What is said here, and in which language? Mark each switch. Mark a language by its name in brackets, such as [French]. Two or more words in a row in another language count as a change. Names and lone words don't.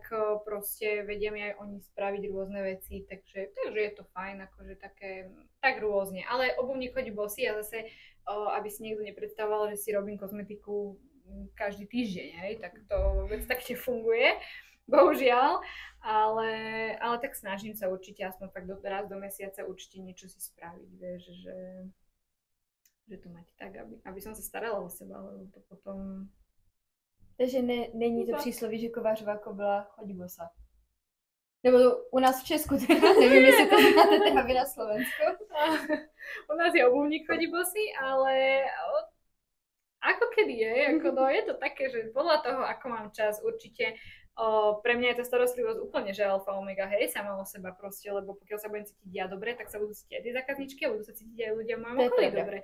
[Slovak] proste vedia mi aj oni spraviť rôzne veci, takže je to fajn, akože také, tak rôzne, ale obuvník chodí bosý a zase, aby si niekto nepredstavoval, že si robím kozmetiku každý týždeň, hej, tak to vôbec tak nefunguje, bohužiaľ, ale tak snažím sa určite aspoň tak raz do mesiaca určite niečo si spraviť, vieš, že to mať tak, aby som sa starala o seba, lebo to potom... [Czech] Takže není to přísloví, že kovářová kobila chodí bosa. Nebo u nás v Česku, teda, nevím, jestli to znáte teda vy na Slovensku. [Slovak] U nás je obuvník chodí bosý, ale ako kedy je, ako no, je to také, že podľa toho, ako mám čas, určite pre mňa je tá starostlivosť úplne, že alfa omega, hej, sama o seba proste, lebo pokiaľ sa budem cítiť ja dobre, tak sa budú cítiť aj tie zákazničky a budú sa cítiť aj ľudia v mojom okolí dobre.